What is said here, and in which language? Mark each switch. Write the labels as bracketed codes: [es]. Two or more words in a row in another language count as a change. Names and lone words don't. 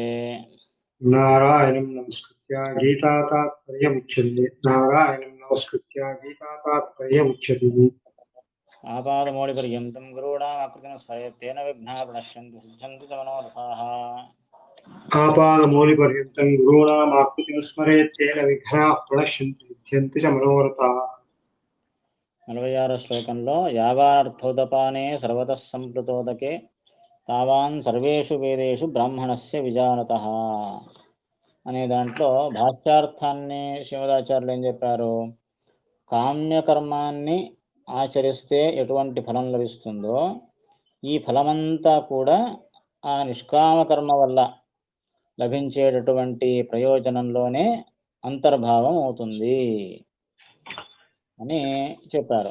[sa] नारायणं नमस्कृत्य गीतातात्पर्यमुच्यते नारायणं नमस्कृत्य गीतातात्पर्यमुच्यते आपादमौलिपर्यन्तं गुरूणामाकृतिं स्मरेत् तेन विघ्नाः प्रणश्यन्ति सिद्ध्यन्ति च मनोरथाः। आपादमौलिपर्यन्तं गुरूणामाकृतिं स्मरेत् तेन विघ्नाः प्रणश्यन्ति सिद्ध्यन्ति च मनोरथाः [te] 46 శ్లోకంలో [sa] యావానర్థోదపానే సర్వతః సంప్లుతోదకే తావాన్ సర్వేషు వేదేషు బ్రాహ్మణస్య విజానతః [te] అనే దాంట్లో భాష్యార్థాన్ని శ్రీమదాచార్యులు ఏం చెప్పారు? కామ్యకర్మాన్ని ఆచరిస్తే ఎటువంటి ఫలం లభిస్తుందో ఈ ఫలమంతా కూడా ఆ నిష్కామ కర్మ వల్ల లభించేటటువంటి ప్రయోజనంలోనే అంతర్భావం అవుతుంది అని చెప్పారు.